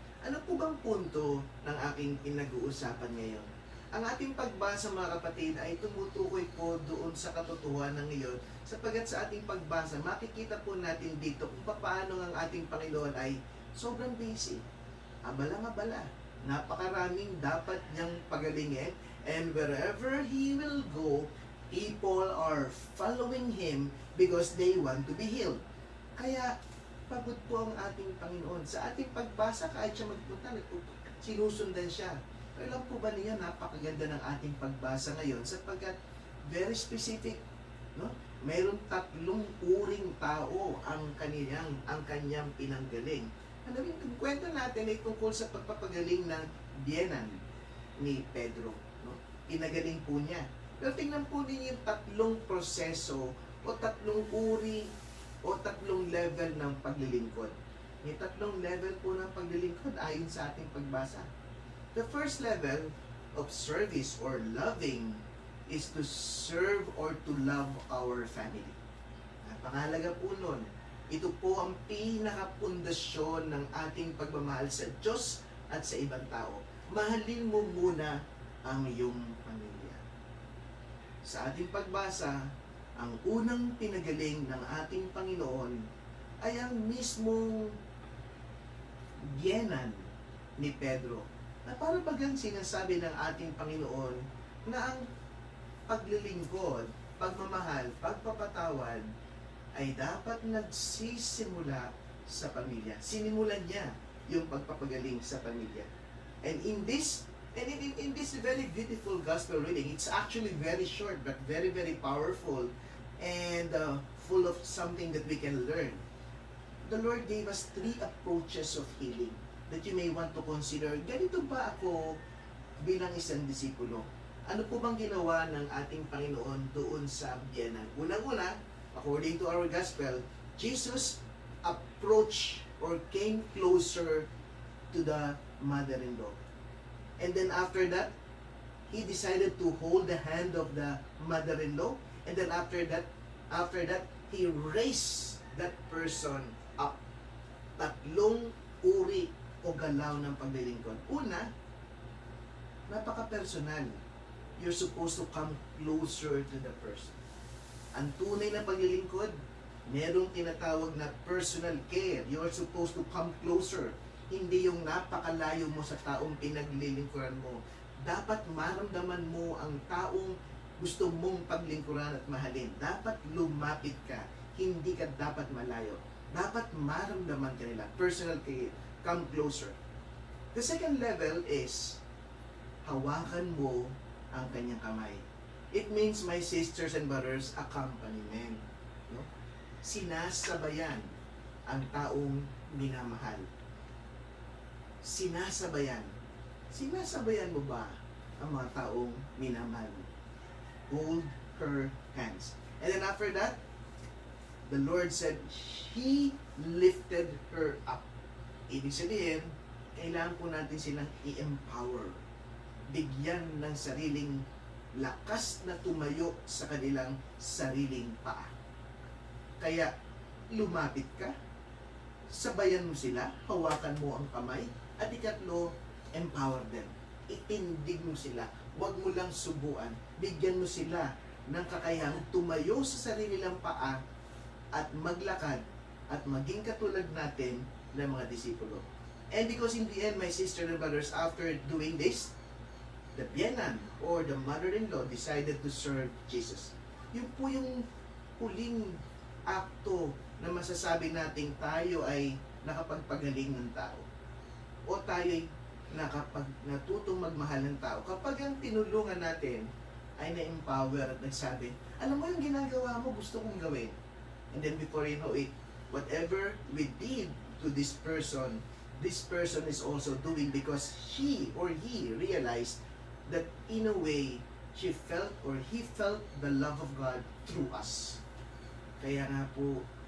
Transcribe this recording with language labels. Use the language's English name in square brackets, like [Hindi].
[Filipino] Ano po bang punto ng aking pinag-uusapan ngayon? Ang ating pagbasa, mga kapatid, ay tumutukoy po doon sa katotohanan ngayon, sapagkat sa ating pagbasa, makikita po natin dito kung paano ang ating Panginoon ay sobrang busy. Abala-abala. Napakaraming dapat niyang pagalingin, [English] and wherever He will go, people are following Him because they want to be healed. [Filipino] Kaya, pagod po ang ating Panginoon. Sa ating pagbasa, kahit siya magpunta, sinusundan siya. Pero alam po ba niya, napakaganda ng ating pagbasa ngayon sapagkat very specific, no? Mayroon 3 uring tao ang kanyang pinanggaling. Ano yung kwento natin ay tungkol sa pagpapagaling ng biyenan ni Pedro, no? Pinagaling po niya. Pero tingnan po ninyo yung 3 proseso o 3 uri o 3 level ng paglilingkod. May 3 level po ng paglilingkod ayon sa ating pagbasa. [English] The first level of service or loving is to serve or to love our family. [Filipino] Napakahalaga po nun. Ito po ang pinakapundasyon ng ating pagmamahal sa Diyos at sa ibang tao. Mahalin mo muna ang iyong pamilya. Sa ating pagbasa, ang unang pinagaling ng ating Panginoon ay ang mismong biyenan ni Pedro. Na para bagang sinasabi ng ating Panginoon na ang paglilingkod, pagmamahal, pagpapatawad ay dapat nagsisimula sa pamilya. Sinimulan niya yung pagpapagaling sa pamilya. [English] And in this very beautiful gospel reading, it's actually very short but very, very powerful and full of something that we can learn. The Lord gave us 3 approaches of healing that you may want to consider. [Filipino] Ganito ba ako bilang isang disipulo? Ano po bang ginawa ng ating Panginoon doon sa biyenan? [English] Unang-una, according to our gospel, Jesus approached or came closer to the mother-in-law. And then after that, He decided to hold the hand of the mother-in-law. And then after that, He raised that person up. [Filipino] 3 uri o galaw ng paglilingkod. Una, napaka-personal. [English] You're supposed to come closer to the person. [Filipino] Ang tunay na paglilingkod, merong tinatawag na [English] personal care. You're supposed to come closer. [Filipino] Hindi yung napakalayo mo sa taong pinaglilingkuran mo. Dapat maramdaman mo ang taong gusto mong paglingkuran at mahalin. Dapat lumapit ka. Hindi ka dapat malayo. Dapat maramdaman ka nila. [English] Personal care. Come closer. The second level is [Filipino] hawakan mo ang kanyang kamay. [English] It means, my sisters and brothers, accompaniment. No? [Filipino] Sinasabayan ang taong minamahal. Sinasabayan. Sinasabayan mo ba ang mga taong minamahal mo? [English] Hold her hands. And then after that, the Lord said, He lifted her up. [Filipino] Ibig sabihin, kailangan po natin silang i-empower. Bigyan ng sariling lakas na tumayo sa kanilang sariling paa. Kaya, lumapit ka, sabayan mo sila, hawakan mo ang kamay, at ikatlo, [English] empower them. [Filipino] Itindig mo sila. Huwag mo lang subuan. Bigyan mo sila ng kakayahang tumayo sa sarili nilang paa at maglakad at maging katulad natin ng mga disipulo. [English] And because in the end, my sister and brothers, after doing this, the biyenan or the mother-in-law decided to serve Jesus. [Filipino] Yun po yung huling akto na masasabi nating tayo ay nakapagpagaling ng tao. O tayo ay natutong magmahal ng tao. Kapag ang tinulungan natin ay na-empower at nagsabi, alam mo yung ginagawa mo, gusto kong gawin. [English] And then before you know it, whatever we did to this person is also doing because she or he realized that in a way, she felt or he felt the love of God through us. [Filipino] Kaya nga po,